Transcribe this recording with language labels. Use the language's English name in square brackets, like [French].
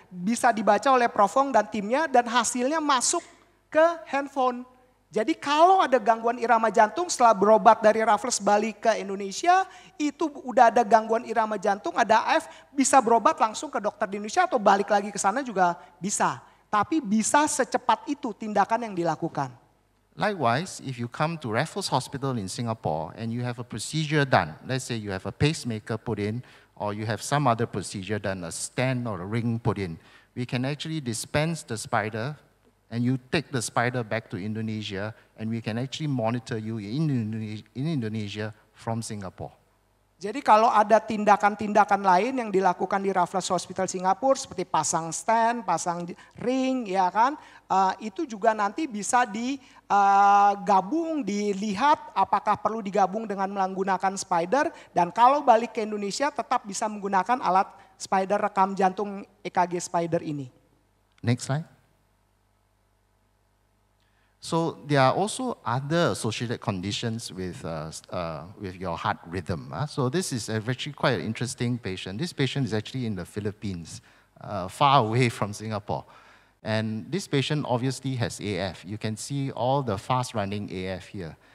[Indonesian] Bisa dibaca oleh Prof Wong dan timnya dan hasilnya masuk ke handphone. Jadi kalau ada gangguan irama jantung setelah berobat dari Raffles balik ke Indonesia, itu udah ada gangguan irama jantung, ada AF, bisa berobat langsung ke dokter di Indonesia atau balik lagi ke sana juga bisa. Tapi bisa secepat itu tindakan yang dilakukan. [English] Likewise, if you come to Raffles Hospital in Singapore and you have a procedure done, let's say you have a pacemaker put in, or you have some other procedure done, a stent or a ring put in, we can actually dispense the spider and you take the spider back to Indonesia and we can actually monitor you in Indonesia from Singapore. [Indonesian] Jadi kalau ada tindakan-tindakan lain yang dilakukan di Raffles Hospital Singapura seperti pasang stand, pasang ring, ya kan, itu juga nanti bisa digabung, dilihat apakah perlu digabung dengan menggunakan spider, dan kalau balik ke Indonesia tetap bisa menggunakan alat spider rekam jantung EKG spider ini. [English] Next slide. So there are also other associated conditions with your heart rhythm. So this is actually quite an interesting patient. This patient is actually in the Philippines, far away from Singapore. And this patient obviously has AF. You can see all the fast-running AF here.